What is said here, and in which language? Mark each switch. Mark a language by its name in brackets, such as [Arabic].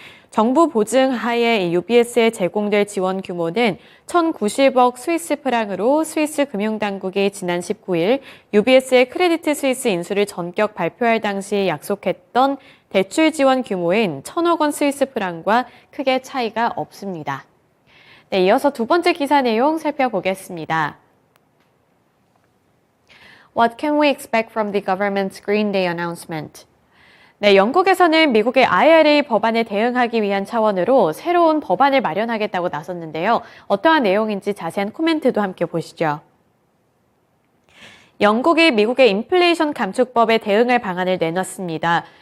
[Korean] 정부 보증 하에 UBS에 제공될 지원 규모는 1,090억 스위스 프랑으로 스위스 금융당국이 지난 19일 UBS의 크레디트 스위스 인수를 전격 발표할 당시 약속했던 대출 지원 규모인 1,000억 원 스위스 프랑과 크게 차이가 없습니다. 네, 이어서 두 번째 기사 내용 살펴보겠습니다. [English] What can we expect from the government's Green Day announcement? [Korean] 네, 영국에서는 미국의 IRA 법안에 대응하기 위한 차원으로 새로운 법안을 마련하겠다고 나섰는데요. 어떠한 내용인지 자세한 코멘트도 함께 보시죠. 영국이 미국의 인플레이션 감축법에 대응할 방안을 내놨습니다.